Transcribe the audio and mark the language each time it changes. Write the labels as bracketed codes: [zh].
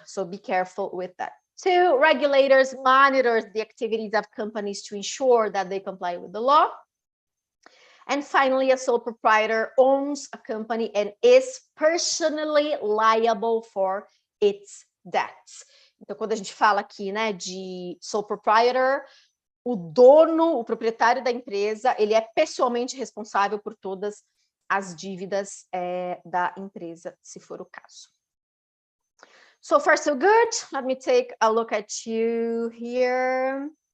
[en] So be careful with that. 2, regulators monitors the activities of companies to ensure that they comply with the law. And finally, a sole proprietor owns a company and is personally liable for its debts. [pt] Então, quando a gente fala aqui, né, de sole proprietor, o dono, o proprietário da empresa, ele é pessoalmente responsável por todas as dívidas da empresa, se for o caso. [en] So far, so good. Let me take a look at you here.